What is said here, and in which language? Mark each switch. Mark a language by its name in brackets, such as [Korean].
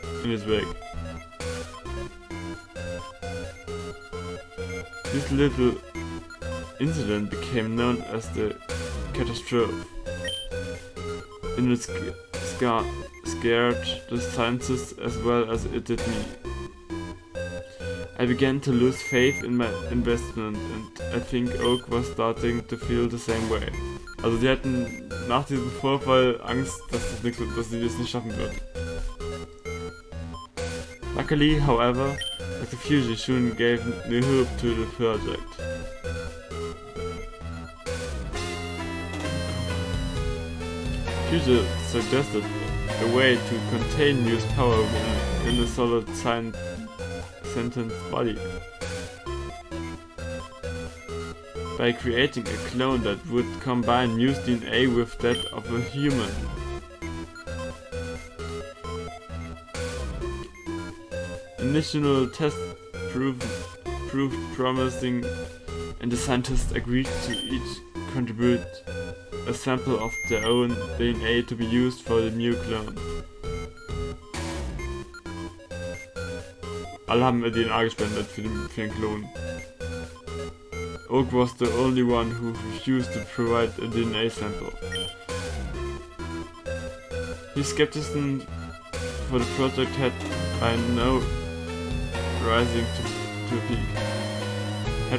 [English] This little incident became known as the catastrophe, and it scared the scientists as well as it did me. I began to lose faith in my investment, and I think Oak was starting to feel the same way. [German] Also sie hatten nach diesem Vorfall Angst, dass sie das nicht schaffen würden. [English] Luckily, however, Dr. Fuji soon gave new hope to the project. Fuji suggested a way to contain Mew's power in a solid sentient body. By creating a clone that would combine Mew's DNA with that of a human. Initial tests proved promising, and the scientists agreed to each contribute a sample of their own DNA to be used for the Mew clone. [German] Alle haben DNA gespendet für den Klon. [English] Oak was the only one who refused to provide a DNA sample. His skepticism for the project had by now rising to a peak.